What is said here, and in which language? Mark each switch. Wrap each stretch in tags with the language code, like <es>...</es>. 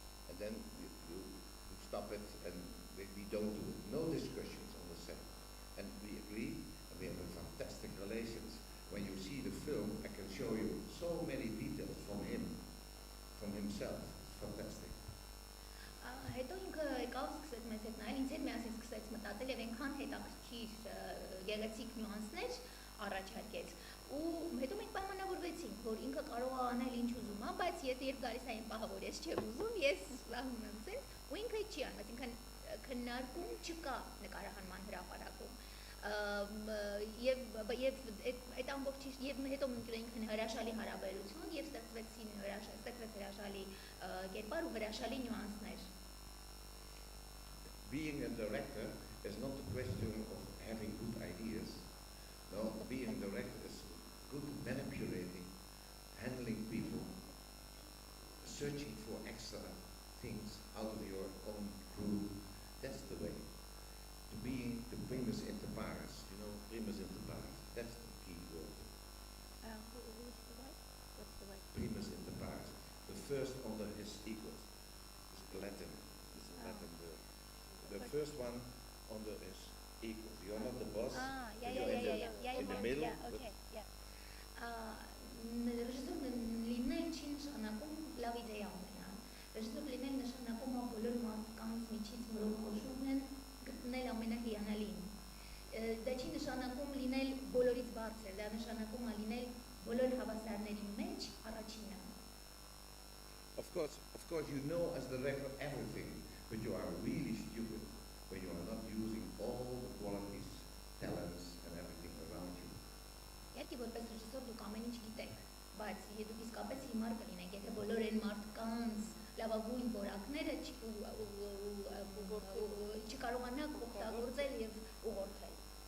<en>And then you stop it, and we don't do it. No discussions on the set. And we agree, and we have a fantastic relations. When you see the film, I can show you so many details from him, from himself. It's fantastic.</en> <hy>Հետո ինքը եկավ սկսեց մեզ հետ նայել, ինձ հետ միասին սկսեց մտածել եւ այնքան հետաքրքիր գեղեցիկ նյուանսներ առաջարկեց։ Ու հետո մենք պայմանավորվեցինք, որ ինքը կարող է անել ինչ ուզում է, բայց երբ գալիս է այն պահը, որ ես չեմ ուզում, ես զբաղվում եմ ցենց, ու ինքը չի անում, այսինքն քննարկում չկա նկարահանման հրապարակում։ Եվ այդ ամբողջ եւ հետո մենք ունենք հրաշալի հարաբերություն եւ ստեղծվեց հրաշալի կերպար ու հրաշալի նյուանսներ։</hy> <en>Being a director is not a question of having good ideas. No, being a director is good manipulating, handling people, searching for extra things out of your own crew. That's the way. To being the primus inter pares, you know, primus inter pares. That's the key word. What's the word? Primus inter pares. The first under his equals. It's Latin. It's a Latin word. The first one under his equals. You're not the boss. You're in the middle. Okay, yeah.</en> <hy>Ռեժիսորն լինել չի նշանակում լավ իդեա ունենալ։ Ռեժիսոր լինել նշանակում է բոլոր մարդկանց միջից, որոնք խոշորն են, գտնել ամենահիանալին։ Դա չի նշանակում լինել բոլորից բարձր, դա նշանակում է լինել բոլոր հավասարների մեջ առաջինը։</hy> <en>Of course, you know as the director everything, but you are really stupid when you are not using all the qualities, talents, and everything around you.</en> <hy>Իհարկե որպես ռեժիսոր դուք ամեն ինչ գիտեք, բայց դուք իսկապես հիմար կլինեք, եթե բոլոր այն մարդկանց լավագույն որակները չկարողանաք օգտագործել եւ ուղղորդել։</hy>